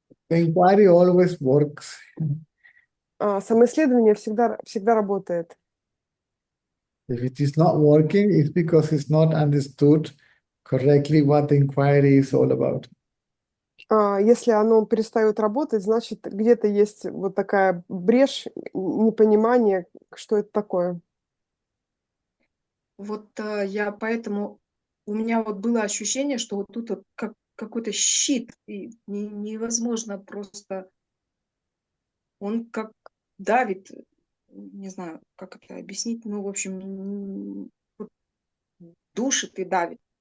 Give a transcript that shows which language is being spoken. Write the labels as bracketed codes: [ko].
[en] the inquiry always works. [ru] Самоисследование всегда работает. [en] If it is not working, it's because it's not understood correctly what the inquiry is all about. [ru] Если оно перестает работать, значит, где-то есть вот такая брешь, непонимание, что это такое. вот я поэтому, у меня вот было ощущение, что вот тут вот как какой-то щит, и невозможно просто, он как давит, не знаю, как это объяснить, ну, в общем, вот душит и давит.